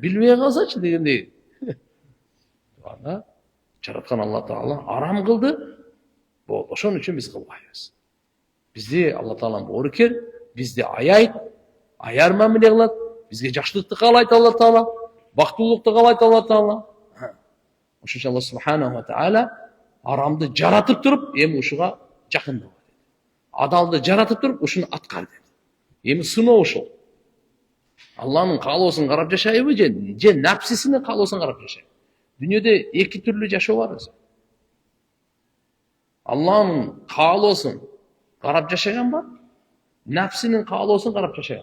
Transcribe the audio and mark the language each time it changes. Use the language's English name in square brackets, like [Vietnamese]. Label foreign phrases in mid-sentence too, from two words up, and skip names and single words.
[Kyrgyz] Билбей калсачы дегендей. Анда жараткан Алла Таала арам кылды. Болду. Ошон үчүн биз кылбайбыз. Бизди Алла Тааланын боорукер, бизди аяйт, аяр мамиле кылат, бизге жакшылыкты каалайт Алла Таала, бактылуулукту каалайт Алла Таала. Ошон үчүн Алла [Arabic] سبحانه وتعالى [Kyrgyz] арамды жаратып туруп, эми ушуга жакындабы деди. Адалды жаратып туруп, ушуну аткар деди. Эми сыноо ушул. Алланын каалоосун карап жашайбы же напсисинин каалоосун карап жашайбы? Дүйнөдө эки түрлүү жашоо бар өзү. Алланын каалоосун карап жашаган бар, напсинин каалоосун карап жашаган.